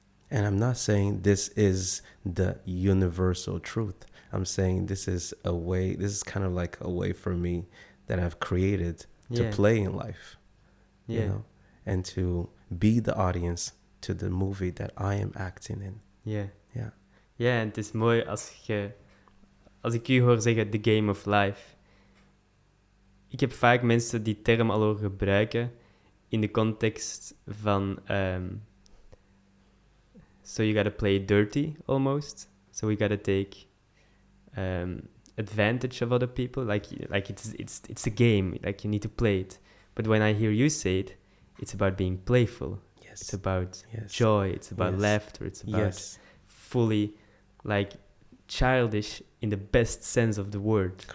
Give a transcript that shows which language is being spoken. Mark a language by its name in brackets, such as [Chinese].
[English] And I'm not saying this is the universal truth. I'm saying this is kind of like a way for me that I've created to play in life, you know, and to be the audience to the movie that I am acting in. [Dutch] Ja, en het is mooi als ik u hoor zeggen, [English] the game of life. [Dutch] Ik heb vaak mensen die term al horen gebruiken in de context van [English] so you gotta play dirty almost. So we gotta take advantage of other people. Like it's a game. Like you need to play it. But when I hear you say it, it's about being playful. Yes. It's about joy. It's about laughter. It's about fully like childish in the best sense of the word.